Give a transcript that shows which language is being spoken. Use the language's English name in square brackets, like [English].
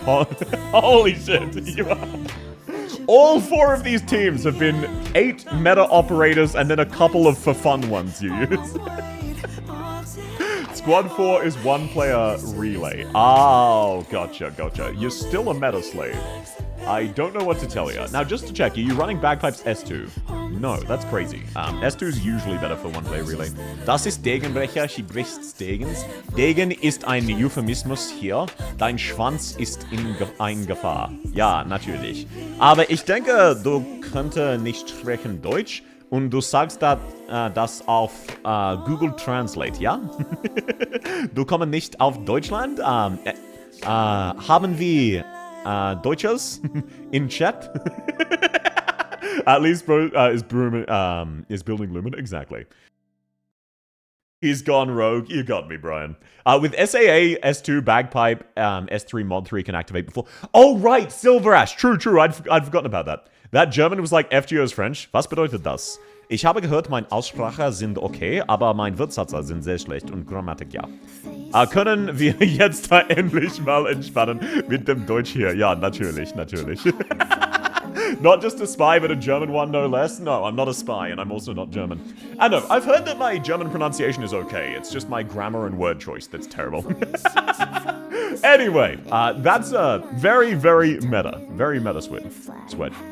[English] Holy shit. You are. All 4 of these teams have been 8 meta operators and then a couple of for fun ones you use. Squad 4 is 1-player relay. Oh, gotcha. You're still a meta slave. I don't know what to tell you. Now, just to check, are you running Bagpipes S2? No, that's crazy. S2 is usually better for 1-player relay. [German] Das ist Degenbrecher, [English] she [German] bricht Degens. Degen ist ein Euphemismus hier. Dein Schwanz ist in Gefahr. Ja, natürlich. Aber ich denke, du könntest nicht sprechen Deutsch. Und du sagst das auf Google Translate, ja? Du kommst nicht auf Deutschland? Haben wir Deutsches in Chat? [English] At least is building Lumen? Exactly. He's gone rogue. You got me, Brian. With SAA, S2, Bagpipe, S3, Mod 3 can activate before. Oh, right! Silver Ash. True. I'd forgotten about that. That German was like FGO's French. [German] Was bedeutet das? Ich habe gehört, meine Aussprache sind okay, aber mein Wortsätze sind sehr schlecht und Grammatik ja. Können wir jetzt da endlich mal entspannen mit dem Deutsch hier? Ja, natürlich. [English] Not just a spy, but a German one, no less. No, I'm not a spy, and I'm also not German. I know, I've heard that my German pronunciation is okay. It's just my grammar and word choice that's terrible. Anyway, that's a very, very meta. Very meta sweat.